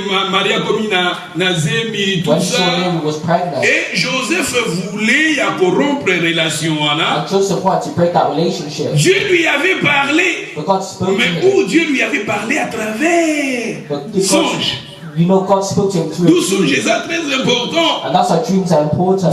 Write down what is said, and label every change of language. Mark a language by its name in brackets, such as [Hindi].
[French] Maria comme Nazemi tout ça. Et Joseph voulait rompre les relations. [English] And Joseph wanted to break that relationship. [French] Dieu lui avait parlé. Mais où Dieu lui avait parlé à travers songes. [English] You know, God spoke to him through a dream. [French] Très important. [English] And that's why dreams are important.